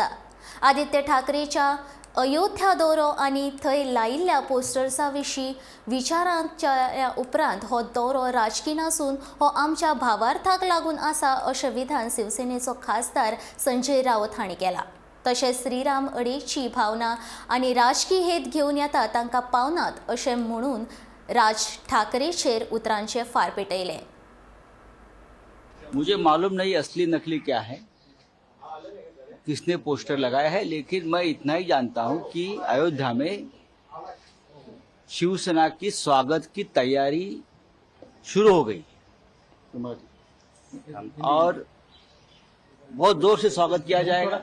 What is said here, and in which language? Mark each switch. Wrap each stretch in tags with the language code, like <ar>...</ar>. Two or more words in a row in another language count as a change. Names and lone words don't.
<kok>आदित्य ठाकरेच्या अयोध्या दौरो आनी थंय लायिल्ल्या पोस्टर्सा विशीं विचारांच्या उपरांत हो दौरो राजकीय नासून हो आमच्या भावार्थाक लागून आसा अशें विधान शिवसेनेचो खासदार संजय रावत हांणी केला। तशेंच श्रीराम अडेची भावना आनी राजकीय हेत घेवन येता तांकां पावनात अशें म्हणून राज ठाकरेचेर उतरांचे फार पेटयले।</kok> <hi>मुझे मालूम नहीं असली नकली क्या है, किसने पोस्टर लगाया है, लेकिन मैं इतना ही जानता हूं कि अयोध्या में शिवसेना की स्वागत की तैयारी शुरू हो गई और बहुत जोर से स्वागत किया जाएगा।</hi>